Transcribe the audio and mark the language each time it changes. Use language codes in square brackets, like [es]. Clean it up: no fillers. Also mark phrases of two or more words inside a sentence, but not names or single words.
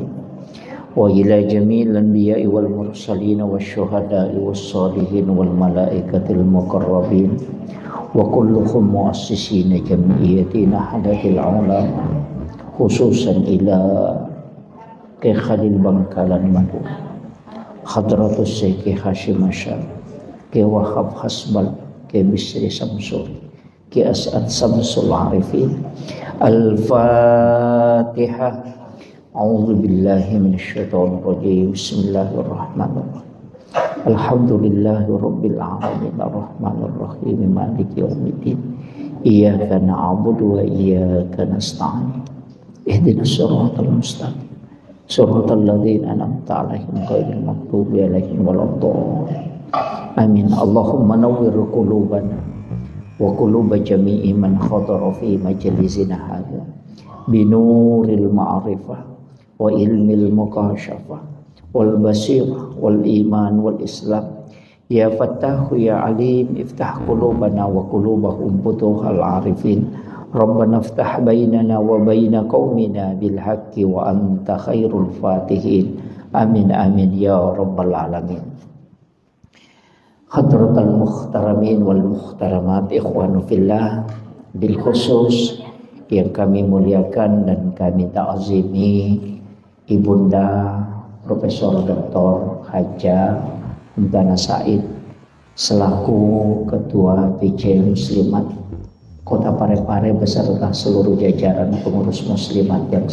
[ar] وإلى جميع الأنبياء والمرسلين والشهداء والصالحين والملائكة المقربين وكلهم مؤسسين جمعية نهضة العلماء خصوصا إلى Khalil Bangkalan Madu, Hadratus Syekh Hashim Asyar, Ki Wahab Hasbal, Ki Bisri Samsul, Ki As'ad Samsul Arifin. Al-Fatihah. أعوذ بالله من الشيطان الرجيم. بسم الله الرحمن الرحيم. الحمد لله رب العالمين الرحمن الرحيم مالك يوم الدين. إياك نعبد وإياك نستعين. اهدنا الصراط المستقيم. صراط الذين أنعمت عليهم غير المغضوب عليهم ولا الضالين. Amin. اللهم نور قلوبنا وقلوب جميع من حضر في مجلسنا هذا بنور المعرفة وعلم المكاشفة والبصيرة والإيمان والإسلام. يا فتاح يا عليم، افتح قلوبنا وقلوبهم فتوح العارفين. ربنا افتح بيننا وبين قومنا بالحق وأنت خير الفاتحين. آمين آمين يا رب العالمين. حضرات المحترمين والمحترمات، إخوان في الله، بالخصوص [id] yang kami muliakan dan kami ta'zimi Ibunda Profesor Dr. Haja Mutana Said selaku Ketua PC Muslimat Kota Parepare beserta seluruh jajaran pengurus muslimat yang